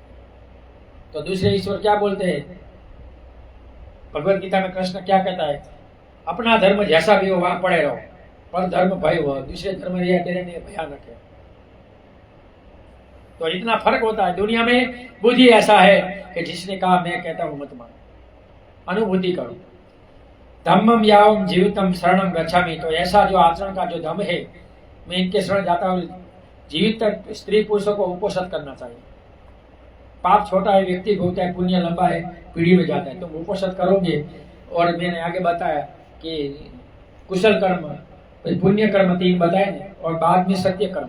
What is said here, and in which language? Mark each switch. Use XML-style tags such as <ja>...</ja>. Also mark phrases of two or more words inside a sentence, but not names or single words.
<hi>तो दूसरे ईश्वर क्या बोलते हैं? भगवत गीता में कृष्ण क्या कहता है? अपना धर्म जैसा भी हो वहां पड़े रहो, पर धर्म भय हो, दूसरे धर्म तेरे लिए भयानक है। तो इतना फर्क होता है। दुनिया में बुद्धि ऐसा है कि जिसने कहा मैं कहता हूं मत मानो, अनुभूति करो।</hi> <pi>धम्मम यावम जीवितम शरणम गच्छामि।</pi> <hi>तो ऐसा जो आचरण का जो धम्म है, मैं इनके शरण जाता हूं। जीवित तक स्त्री पुरुषों को उपोषित करना चाहिए। पाप छोटा है, व्यक्ति भोगता है, पुण्य लंबा है, पीढ़ी में जाता है। तुम उपोषित करोगे। और मैंने आगे बताया कि कुशल कर्म, पुण्य कर्म 3 बताए, और बाद में सत्य कर्म।</hi>